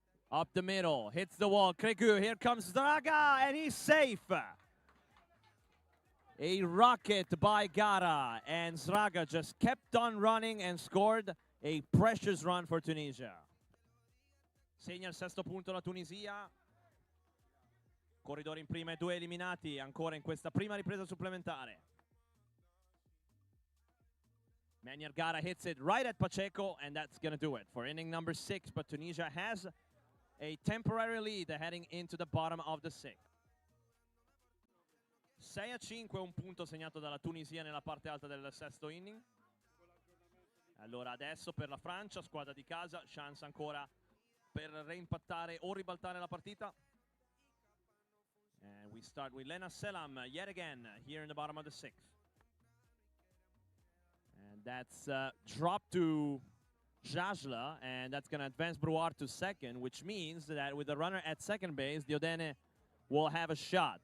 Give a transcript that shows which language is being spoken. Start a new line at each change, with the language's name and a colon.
English: Up the middle, hits the wall. Cregu, here comes Sraga, and he's safe. A rocket by Gara, and Sraga just kept on running and scored a precious run for Tunisia.
Italian: Segna il sesto punto la Tunisia. Corridore in prima e 2 eliminati ancora in questa prima ripresa supplementare.
English: Manier Gara hits it right at Pacheco, and that's going to do it for inning number 6. But Tunisia has a temporary lead heading into the bottom of the 6th.
Italian: 6-5, un punto segnato dalla Tunisia nella parte alta del sesto inning. Allora adesso per la Francia, squadra di casa, chance ancora per reimpattare o ribaltare la partita.
English: And we start with Lena Selam yet again here in the bottom of the 6th. And that's dropped to Jajla, and that's going to advance Brouard to second, which means that with the runner at second base, Diodene will have a shot.